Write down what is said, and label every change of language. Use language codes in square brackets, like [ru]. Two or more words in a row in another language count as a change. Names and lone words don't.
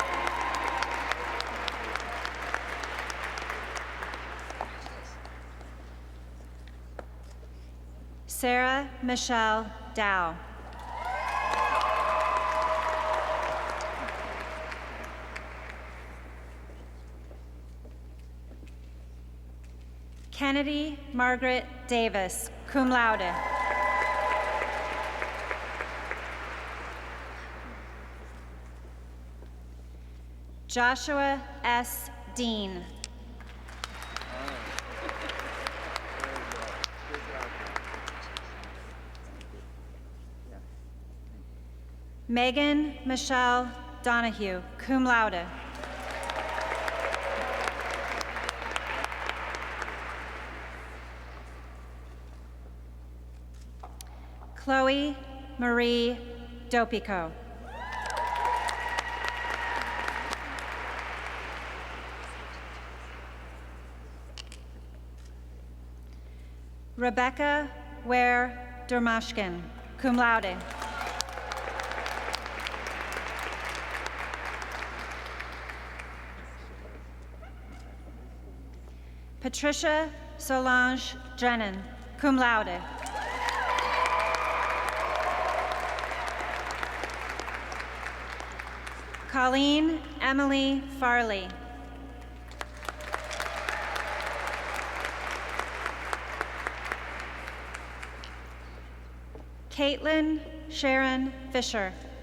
[en] Sarah Michelle Dow. Kennedy Margaret Davis, [la] cum laude. [en] Joshua S. Dean. Megan Michelle Donahue, [la] cum laude. [en] Chloe Marie Dopico. Rebecca Ware Dermashkin, [la] cum laude. [en] Patricia Solange Drennan, [la] cum laude. [en] Colleen Emily Farley. Caitlin Sharon Fisher.